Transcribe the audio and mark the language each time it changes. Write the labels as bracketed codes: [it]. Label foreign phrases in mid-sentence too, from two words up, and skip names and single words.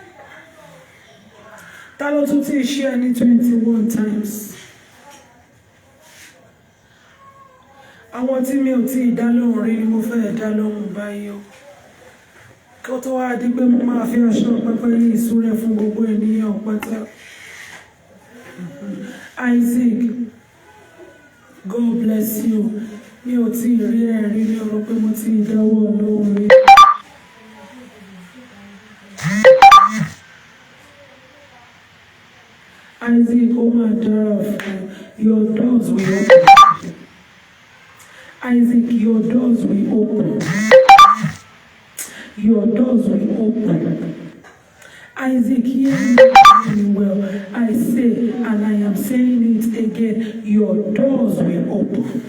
[yo] Ta ló tún tí ṣe ní 21 times? Àwọn tí mi ò tí ì dá lóhùn rí ni mo fẹ́ dá lóhùn báyìí o. kó tó wá di pé mo máa fi aṣọ pẹpẹ yìí súré fún gbogbo ènìyàn pátá. [en] Isaac, God bless you. [yo] Mi ò tí ì rí ẹ̀rí ní ọ̀rọ̀ pé mo ti dáwọ́ lóhùn rí. Isaac, ó máa dára fún [en] your doors will open. Isaac, your doors will open. Your doors will open. Isaac, hear me well. I say, and I am saying it again, your doors will open.